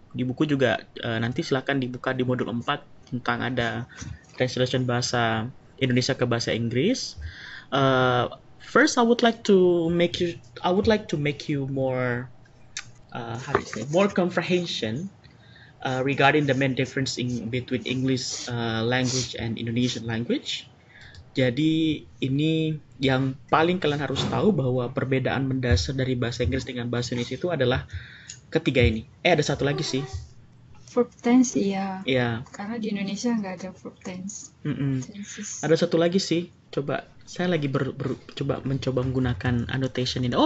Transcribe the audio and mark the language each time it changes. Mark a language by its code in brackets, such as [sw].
[id] Di buku juga nanti silakan dibuka di modul 4 tentang ada translation bahasa Indonesia ke bahasa Inggris. [en] First, I would like to make you more more comprehension regarding the main difference between English language and Indonesian language. [id] Jadi ini yang paling kalian harus tahu bahwa perbedaan mendasar dari bahasa Inggris dengan bahasa Indonesia itu adalah ketiga ini. Ada satu lagi sih. Verb tense, iya. Ya. Karena di Indonesia nggak ada verb tense. Ada satu lagi sih. Coba saya lagi mencoba menggunakan annotation ini.